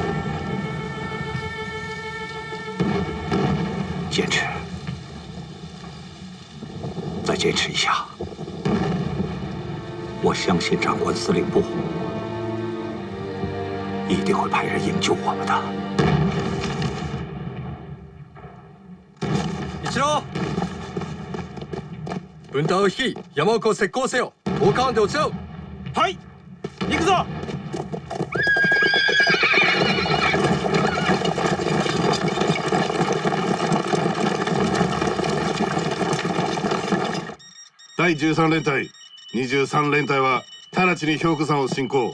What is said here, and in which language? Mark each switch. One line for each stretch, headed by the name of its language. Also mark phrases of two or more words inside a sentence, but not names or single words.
Chinese: 坚持，再坚持一下。我相信长官司令部一定会派人营救我们的。
Japanese: 一郎、分隊を率い山奥を石膏せよ。10カウントを追う。はい、行くぞ。第13連隊、23連隊は直ちに兵庫山を進行。